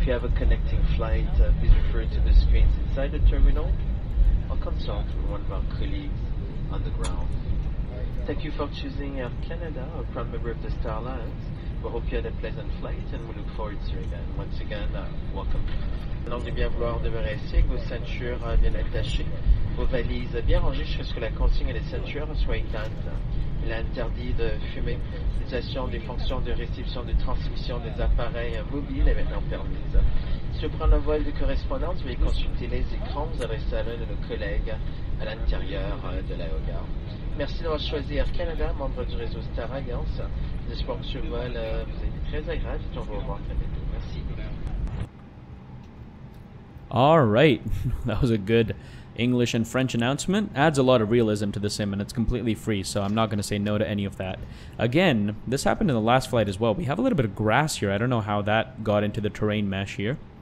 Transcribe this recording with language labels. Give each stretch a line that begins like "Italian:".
English: If you have a connecting flight, please refer to the screens inside the terminal or consult with one of our colleagues on the ground. Thank you for choosing Air Canada, a proud member of the Star Alliance. We hope you had a pleasant flight and we look forward to you again. Once again, welcome.
French: Alors de bien vouloir demeurer assis avec vos ceintures bien attachées, vos valises bien rangées jusqu'à ce que la consigne des ceintures soit éteinte. Il est interdit de fumer. L'utilisation des fonctions de réception de transmission des appareils mobiles est maintenant permise. Si vous prenez un vol de correspondance, veuillez consulter les écrans. Vous adressez à l'un de nos collègues à l'intérieur de l'aérogare. Merci d'avoir choisi Air Canada, membre du réseau Star Alliance. J'espère que ce vol vous a été très agréable et on va vous revoir très bientôt. Merci.
English: Alright, that was a good English and French announcement. Adds a lot of realism to the sim and it's completely free, so I'm not going to say no to any of that. Again, this happened in the last flight as well. We have a little bit of grass here. I don't know how that got into the terrain mesh here.